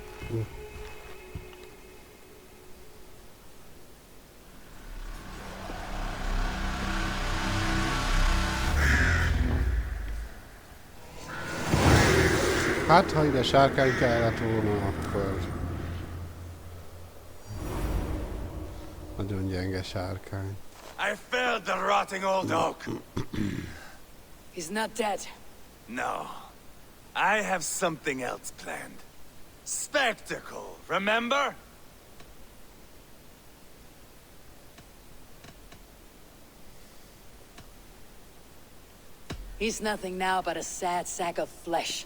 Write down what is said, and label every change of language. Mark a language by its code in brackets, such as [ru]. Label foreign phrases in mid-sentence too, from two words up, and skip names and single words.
[hu] Hát, ha ide sárkány kellett volna, akkor... Nagyon gyenge sárkány. [en] I felled the rotting old oak. He's not dead. No. I have something else planned. Spectacle, remember? He's nothing now but a sad sack of flesh.